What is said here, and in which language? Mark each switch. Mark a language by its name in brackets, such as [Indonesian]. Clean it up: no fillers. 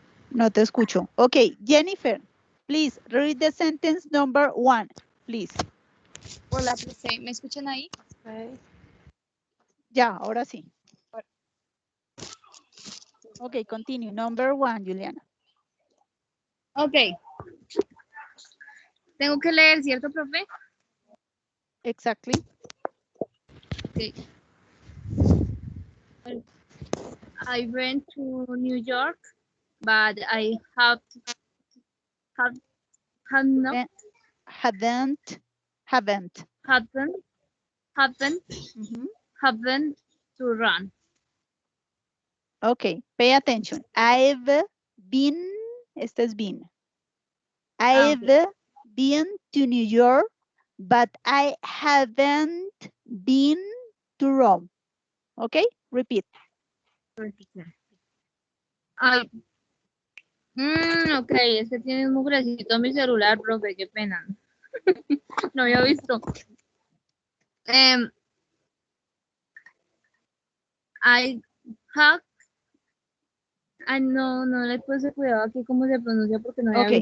[Spanish] No te escucho. [English] Okay, Jennifer, please read the sentence number 1, please. [Spanish] Hola, profe, ¿me escuchan ahí? Ya, ahora sí. [English] Okay, continue. Number 1, Juliana. Ok. [Spanish] Tengo que leer, ¿cierto, profe? [English] Exactly. Okay. I went to New York, but I have not Eh, Haven't. haven't Mhm. haven't to run. Okay, pay attention. I've been, [Spanish] este es [English] been. I've been to New York, but I haven't been to Rome. Okay, repeat. [Spanish] Ay, ok, es que tiene un mugrecito mi celular, profe, qué pena. No había visto. [English] I have, [Spanish] no le puse cuidado aquí cómo se pronuncia porque no había